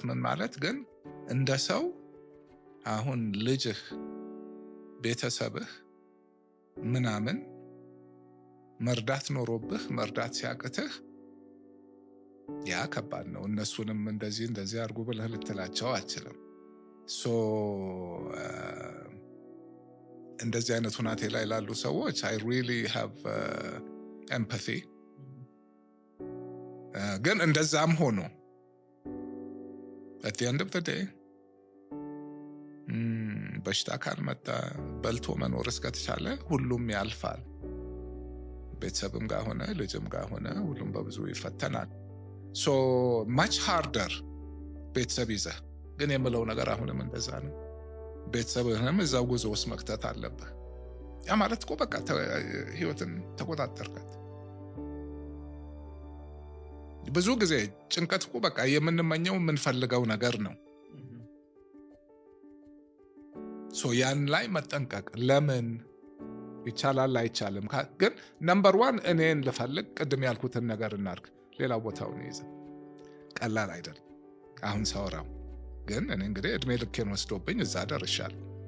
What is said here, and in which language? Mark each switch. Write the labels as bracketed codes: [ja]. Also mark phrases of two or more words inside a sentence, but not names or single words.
[am] ምን ማለት ግን እንደ ሰው አሁን ልጅህ፣ ቤተሰብህ ምናምን መርዳት ኖሮብህ መርዳት ሲያቅትህ ያ ከባድ ነው። እነሱንም እንደዚህ አድርጉ ብለህ ልትላቸው አትችልም። እንደዚህ አይነት ሁናቴ ላይ ላሉ ሰዎች [en] I really have empathy። [am] ግን እንደዛም ሆኖ [en] at the end of the day [am] በሽታ ካልመጣ በልቶ መኖር እስከተቻለ ሁሉም ያልፋል። ቤተሰብም ጋር ሆነ ልጅም ጋር ሆነ ሁሉም በብዙ ይፈተናል። [en] so much harder [am] ቤተሰብ ይዘህ ግን የምለው ነገር አሁንም እንደዛ ነው። ቤተሰብህንም እዛው ጉዞ ውስጥ መክተት አለብህ። ያ ማለት እኮ በቃ ህይወትን ተቆጣጠርካት። ብዙ ጊዜ ጭንቀት እኮ በቃ የምንመኘው የምንፈልገው ነገር ነው። ያን ላይ መጠንቀቅ ለምን ይቻላል አይቻልም። ግን ነምበር 1 እኔን ልፈልግ፣ ቅድም ያልኩትን ነገር እናርግ፣ ሌላው ቦታውን ይዘ ቀላል አይደለም። አሁን ሳወራው ግን እኔ እንግዲህ እድሜ ልኬን ወስዶብኝ እዛ ደርሻለሁ።